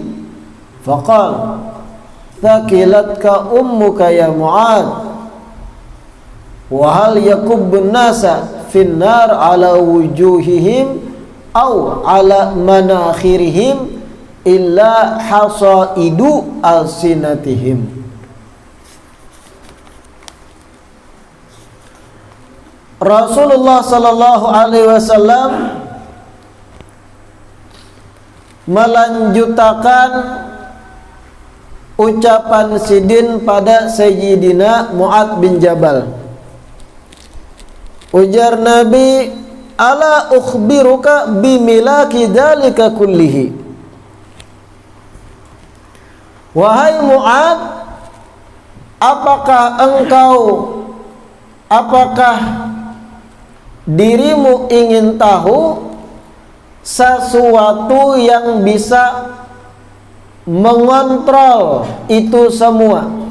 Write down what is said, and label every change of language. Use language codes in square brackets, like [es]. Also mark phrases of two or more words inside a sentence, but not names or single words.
[ar] فقال ثكلتك أمك يا معاذ وهل يكب الناس في النار على وجوههم أو على مناخرهم إلا حصائد ألسنتهم. [id] Rasulullah [ar] صلى الله عليه وسلم [id] melanjutkan ucapan sidin pada Sayyidina Mu'ad bin Jabal. [bjn] Ujar Nabi, [ar] ألا أخبرك بملاك ذلك كله. [id] Wahai Mu'ad, apakah dirimu ingin tahu sesuatu yang bisa mengontrol itu semua?